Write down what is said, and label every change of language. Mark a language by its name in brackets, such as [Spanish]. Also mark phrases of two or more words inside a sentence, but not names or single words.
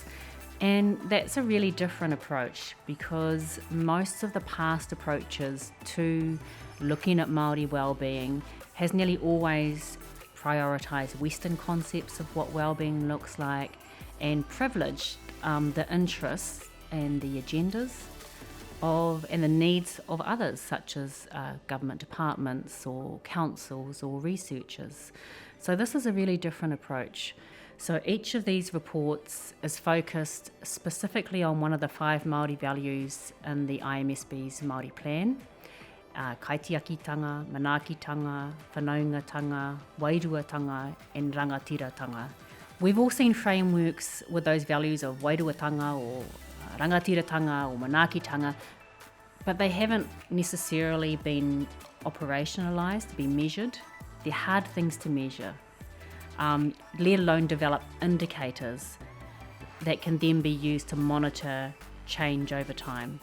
[English] And that's a really different approach, because most of the past approaches to looking at Māori wellbeing has nearly always prioritised Western concepts of what wellbeing looks like and privileged the interests and the agendas of and the needs of others, such as government departments or councils or researchers. So this is a really different approach. So each of these reports is focused specifically on one of the 5 Māori values in the IMSB's Māori plan: [Māori] kaitiakitanga, manaakitanga, whanaungatanga, wairuatanga [English] and rangatiratanga. We've all seen frameworks with those values of wairuatanga or rangatiratanga or manaakitanga, but they haven't necessarily been operationalised, to be measured. They're hard things to measure, let alone develop indicators that can then be used to monitor change over time.